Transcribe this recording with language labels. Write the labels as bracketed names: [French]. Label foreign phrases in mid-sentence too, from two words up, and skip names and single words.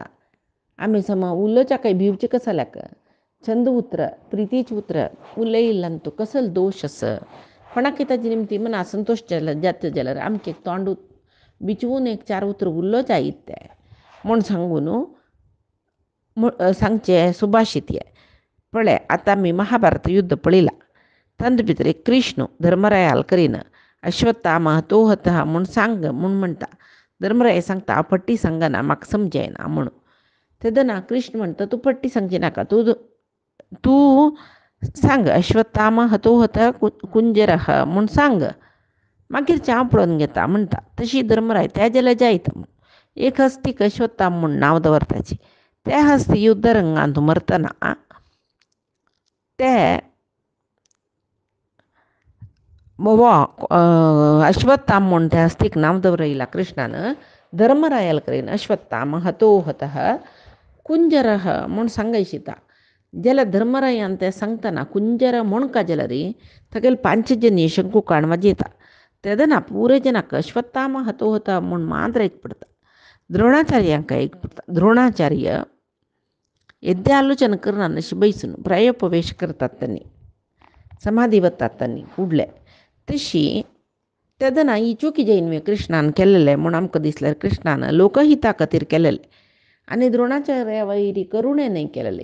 [Konkani] आमी सम उलोवच्या काही भिवचे कशें जाल्याक छंद उतर प्रितीचें उतर उलयिल्ल्यान तूं कसलो दोश आसा कोणाकय ताजे निमती मना असंतोश जाता जाल्यार आमचें तोंड बिचवून एक चार उतर उरलो जायत तें म्हूण सांगून सांगचें सुभाशीत हें. पळय आतां आमी महाभारत युध्द पळयलां. तांचे भितर एक कृष्ण धर्मरायाल करीन अश्वत्थामा [Sanskrit] हतो हतः [Konkani] म्हूण सांग म्हूण म्हणटा. धर्मराय सांगता हांव फट्टी सांगना म्हाका समजायना म्हणून. तेदना कृष्ण म्हणटा तूं फट्टी सांगची नाका तूं सांग अश्वत्थामा [Sanskrit] हतो हतः कुंजरः [Konkani] म्हूण सांग मागीर हांव पळोवन घेता म्हणटा. तशी धर्मराय त्या जाल्यार जायत म्हूण एक हस्तीक अश्वत्थामा म्हूण नांव दवरताची. त्या हस्ती युध्द रंगांत मरतना ते अश्वत्थामा म्हूण त्या हस्तीक नांव दवरयलां कृष्णान. धर्मरायाल करीन अश्वत्थामा [Sanskrit] हतो हतः कुंजरः [Konkani] म्हूण सांगयशिता जाल्यार धर्मरायान तें सांगतना कुंजर म्हूण का जाल्यार तागेले पांचजन्य शंकू काणवाजी येता. तेदना पुरे जनाक अश्वत्थामा [Sanskrit] हतो हतः [Konkani] म्हूण मात्र एक पडटा. द्रोणाचार्यांक एक पडटा. द्रोणाचार्य येद्दे आलोचना करना अशी बैसून प्रायोपवेश करतात त्यांनी. समाधी वतात त्यांनी फुडले. तशी तेदना ही चुकी जैन कृष्णान केलेले म्हूण आमकां दिसल्यार कृष्णान लोकहिता खातीर केलेले आनी द्रोणाचार्या वैरी करुणे न्हय केलेले.